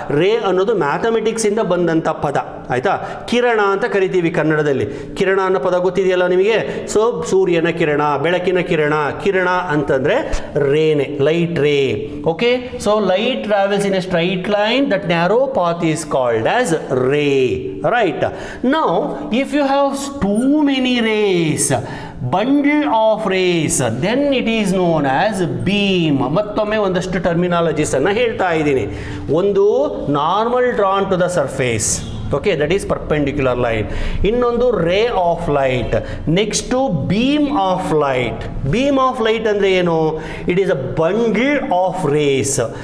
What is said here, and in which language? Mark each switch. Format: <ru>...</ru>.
<kn>ರೇ ಅನ್ನೋದು ಮ್ಯಾಥಮೆಟಿಕ್ಸ್ ಇಂದ ಬಂದಂಥ ಪದ, ಆಯ್ತಾ? ಕಿರಣ ಅಂತ ಕರಿತೀವಿ ಕನ್ನಡದಲ್ಲಿ. ಕಿರಣ ಅನ್ನೋ ಪದ ಗೊತ್ತಿದೆಯಲ್ಲ ನಿಮಗೆ? ಸೊ ಸೂರ್ಯನ ಕಿರಣ, ಬೆಳಕಿನ ಕಿರಣ. ಕಿರಣ ಅಂತಂದ್ರೆ ರೇನೆ, light ray.</kn> <en>Okay, so light travels in a straight line. That narrow path is called as ray. Right, now if you have too many rays, bundle of rays, then it is known as beam.</en> <kn>ಮತ್ತೊಮ್ಮೆ ಒಂದಷ್ಟು terminologies ಅನ್ನು ಹೇಳ್ತಾ ಇದ್ದೀನಿ.</kn> <en>ಒಂದು normal drawn to the surface. Okay, that is perpendicular light. ಇನ್ನೊಂದು ray of light. Next beam of light. Beam of light</en> <kn>ಅಂದರೆ ಏನು?</kn> <en>It is a bundle of rays.</en>